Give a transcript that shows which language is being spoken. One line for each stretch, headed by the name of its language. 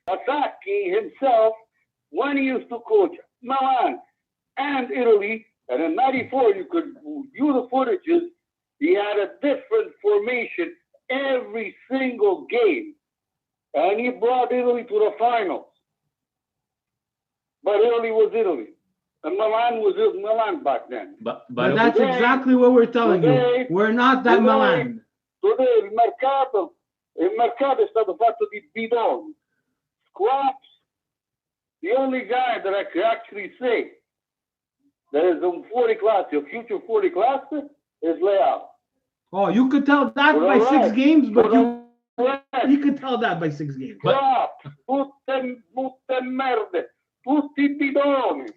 English: Sacchi himself, when he used to coach Milan and Italy, and in '94 you could view the footages, he had a different formation every single game. And he brought Italy to the finals. But Italy was Italy. And Milan was Milan back then. But That's exactly what we're telling you. We're not that Milan.
Italian: Today il mercato è stato fatto di bidoni, scraps.
English: The only guy that I could actually say that is a 40 class, a future 40 class, is Leao. Oh, you could tell that by 6 games, but you could tell that by 6 games.
Italian: Scraps, tutte merde, tutti bidoni.